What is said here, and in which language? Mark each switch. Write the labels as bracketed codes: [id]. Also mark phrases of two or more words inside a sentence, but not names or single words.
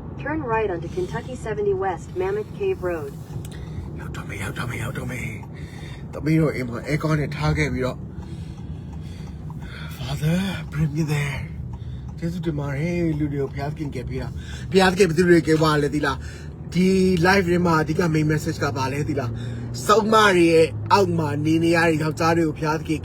[en] Turn right onto Kentucky 70 West Mammoth Cave Road. [my] ရောက်တော့မယ်သမီးတို့အိမ်မှာအဲကောင်းနဲ့ထားခဲ့ပြီးတော့ [en] Father bring me there [my] ကျေးဇူးတင်ပါတယ်လူတွေကိုဖျားခင်ခဲ့ပြီးတာဖျားခင်ဘယ်သူတွေကပါလဲဒီလားဒီ live တွေမှာအဓိက [en] main message [my] ကပါလဲဒီလားစောက်မတွေရဲ့အောက်မှာနေနေရတဲ့ယောက်ျားတွေကိုဖျားခင်